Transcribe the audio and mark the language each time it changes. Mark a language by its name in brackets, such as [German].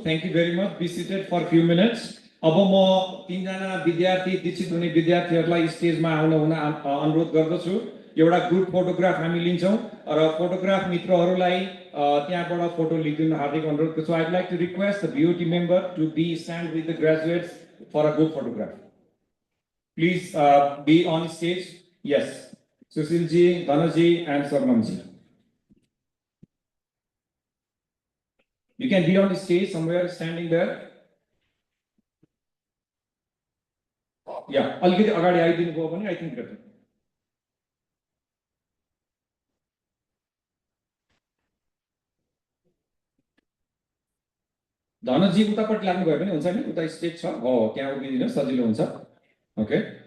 [English] Thank you very much. Be seated for a few minutes. [Nepali] अब म तीनजना विद्यार्थी दीक्षित हुने विद्यार्थीहरूलाई स्टेजमा आउन अनुरोध गर्दछु. एउटा ग्रुप फोटोग्राफ हामी लिन्छौं र फोटोग्राफ मित्रहरूलाई त्यहाँबाट फोटो लिदिन हार्दिक अनुरोध गर्छु. [English] I'd like to request the BOT member to be stand with the graduates for a group photograph. Please be on stage. Yes. Sushil ji, Dhanaji and Sarnam ji. You can be on the stage somewhere standing there. [Nepali] या अलिकति अगाडि आइदिनु भयो भने [English] I think better [Nepali] Dhanji उतापट्टि लाग्नु भयो भने हुन्छ नि उता स्टेज छ हो त्यहाँ उभिदिनु सजिलो हुन्छ ओके